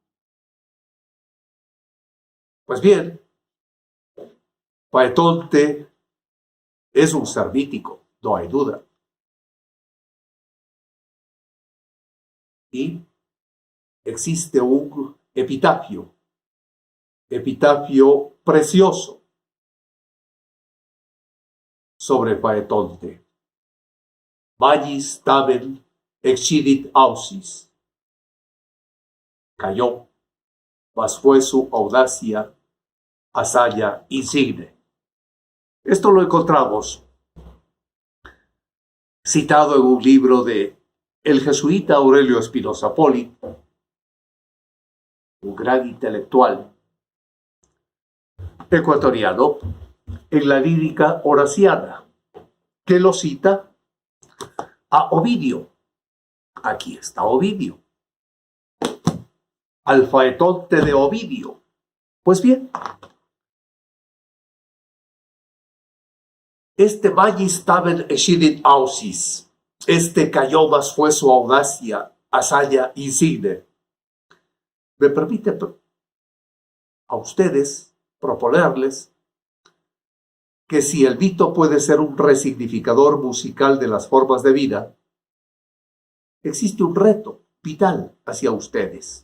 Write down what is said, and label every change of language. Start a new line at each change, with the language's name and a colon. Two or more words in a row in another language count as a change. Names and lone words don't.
Spanish: Pues bien, Faetonte es un ser mítico, no hay duda. Y existe un epitafio precioso sobre Faetonte.
Latin: Magis tamen excidit ausis.
Spanish: Cayó, mas fue su audacia hazaña insigne. Esto lo encontramos citado en un libro de el jesuita Aurelio Espinosa Poli, un gran intelectual ecuatoriano, en la lírica horaciana, que lo cita a Ovidio. Aquí está Ovidio. Al Faetonte de Ovidio. Pues bien, este
Latin: magis tamen excidit ausis,
Spanish: este cayó mas fue su audacia, hazaña insigne, me permite a ustedes proponerles que si el vito puede ser un resignificador musical de las formas de vida, existe un reto vital hacia ustedes.